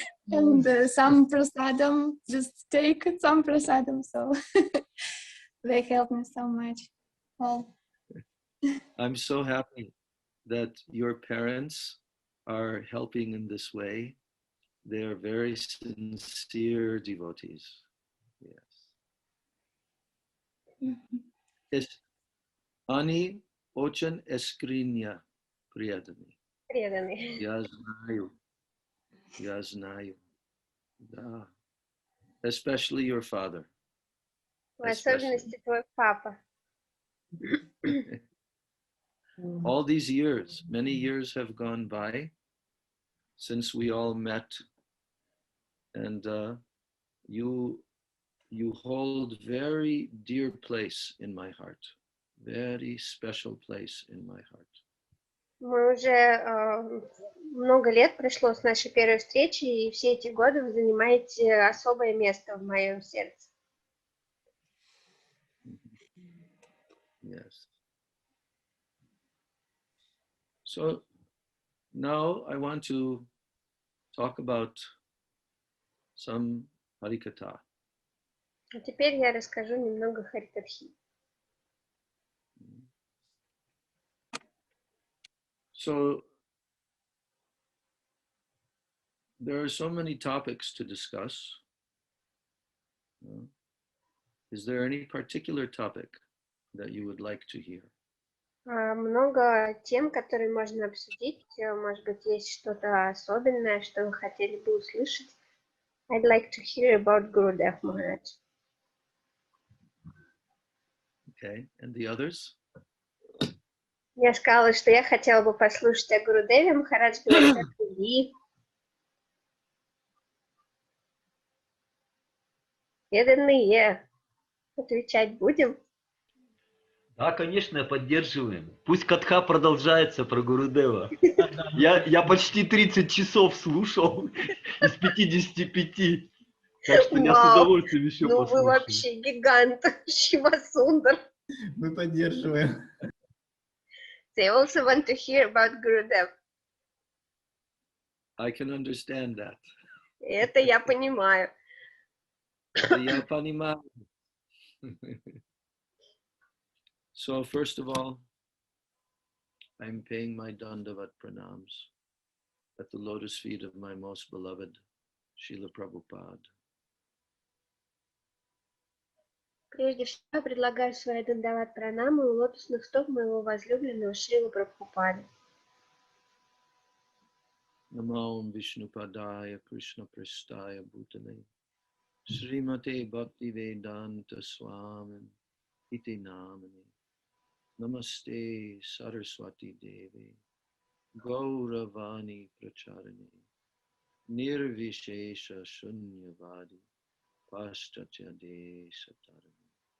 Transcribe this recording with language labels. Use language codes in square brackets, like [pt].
[en] And some prasadam, just take some prasadam, so they help me so much. Well, I'm so happy that your parents are helping in this way. They are very sincere devotees. Yes. [ru] Ani очень искренне преданный. Преданный. Я знаю. Я знаю. Да. [en] Especially your father. [ru] В особенности твой папа. [en] All these years, many years have gone by since we all met, and you hold very dear place in my heart, very special place in my heart. [ru] Мы уже много лет прошло с нашей первой встречи, и все эти годы вы занимаете особое место в моем сердце. [en] Yes. So now I want to talk about some Harikatha. [ru] А теперь я расскажу немного Харикатхи. [en] So there are so many topics to discuss. Is there any particular topic that you would like to hear? [ru] Много тем, которые можно обсудить. Может быть, есть что-то особенное, что вы хотели бы услышать. [en] I'd like to hear about Gurudev Maharaj. Okay, and the others? [ru] Я сказала, что я хотела бы послушать о Гурудеве. Махарадж говорит о других. Преданные. Отвечать будем? Да, конечно, поддерживаем. Пусть Катха продолжается про Гурудева. Я почти 30 часов слушал из 55. Так что я с удовольствием еще послушаю. Ну вы вообще гигант, Шива Сундар. Мы поддерживаем. [en] They also want to hear about Gurudev. I can understand that. [ru] Это я понимаю. Я понимаю. [en] So first of all, I'm paying my Dandavat pranams at the lotus feet of my most beloved Srila Prabhupada. [ru] Прежде всего, я предлагаю свои дандават пранамы у лотосных стоп моего возлюбленного Шрилы Прабхупады. [sa] Namo Vishnupadaya Krishna Prestaya Bhutale Srimate Bhakti Vedanta Swamin Iti Namani Namaste Saraswati Devi Gauravani Pracharani Nirvishesha Shunyavadi Paschatya Desatarani